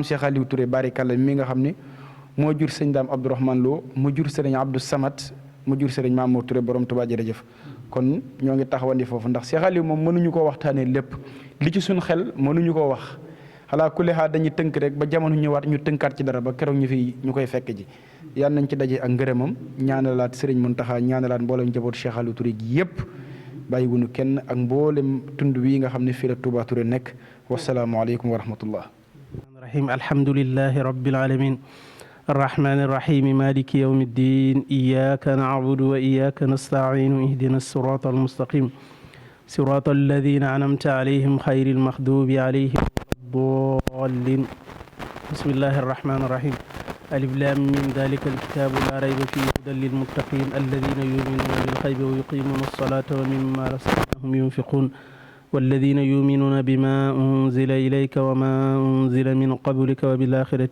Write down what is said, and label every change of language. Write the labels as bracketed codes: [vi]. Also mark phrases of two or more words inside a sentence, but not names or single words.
[wo] Cheikh Aliou Touré barikalla mi nga xam ne moo jur sëñ Daam Abdourahmane Lo mu jur sëriñ Abdou Samad mu jur sëriñ Mamour Touré borom Touba jërëjëf kon ñoo ngi taxawandi foofu ndax Cheikh Aliou moom mënuñu koo waxtaanee lépp li ci suñ xel mënuñu koo wax [ar] على كل حال [wo] dañuy tënk rek ba jamono ñëwaat ñu tënkaat ci dara ba keroog ñu koy fekk ji yal nañ ci daje ak ngërëmam ñaanalaat sëriñ Mountakha ñaanalaat mboolem njaboot Cheikh Aliou Touré gi yépp bàyyi wuñu kenn ak mboolem tund wi nga xam ne fii la Touba Touré nekk [ar] والسلام عليكم ورحمة الله الرحيم الحمد لله رب العالمين الرحمن الرحيم مالك يوم الدين إياك نعبد وإياك نستعين اهدنا الصراط المستقيم صراط الذين أنعمت عليهم خير المغضوب عليهم الضالين بسم الله الرحمن الرحيم ألف لام من ذلك الكتاب لا ريب فيه هدى للمتقين الذين يؤمنون بالغيب ويقيمون الصلاة ومما رزقناهم ينفقون والذين يؤمنون بما أنزل إليك وما أنزل من قبلك وبالآخرة